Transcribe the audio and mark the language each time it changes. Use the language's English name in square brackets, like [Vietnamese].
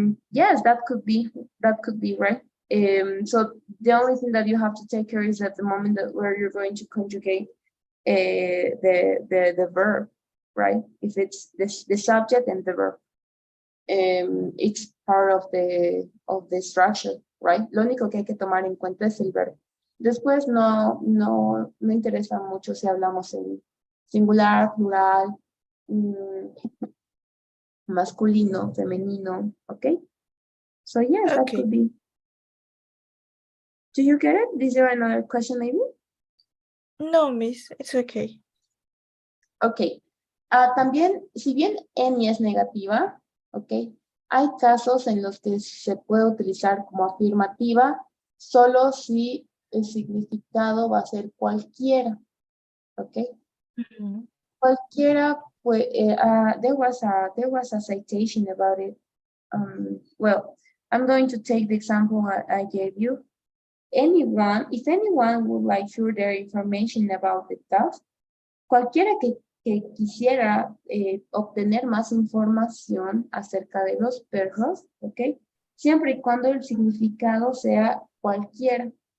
[English] Yes, that could be right. So the only thing that you have to take care is at the moment that where you're going to conjugate the verb, right? If it's the subject and the verb. It's part of the structure, right? [Spanish] Lo único que hay que tomar en cuenta es el verbo. Después no me interesa mucho si hablamos en singular, plural, masculino, femenino, okay? [English] So yes, that Okay. could be. Do you get it? Is there another question maybe? No, miss, it's okay. Ok. [Spanish] También, si bien any es negativa, ok, hay casos en los que se puede utilizar como afirmativa solo si el significado va a ser cualquiera, ok. Mhm. Cualquiera, pues, [English] there was a citation about it. Well, I'm going to take the example I gave you. If anyone would like further information about the task, [Spanish] cualquiera que quisiera obtener más información acerca de los perros, ¿ok? Siempre y cuando el significado sea cualquiera.